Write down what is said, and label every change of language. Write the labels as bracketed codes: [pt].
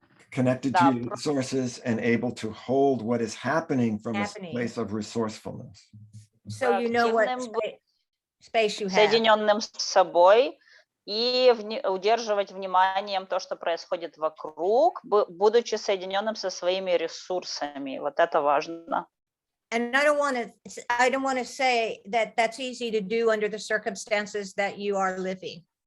[en] connected to resources and able to hold what is happening from a place of resourcefulness. So you know what space you have. [ru] Соединенным с собой и удерживать вниманием то, что происходит вокруг, будучи соединенным со своими ресурсами. Вот это важно. [en] And I don't want to say that that's easy to do under the circumstances that you are living.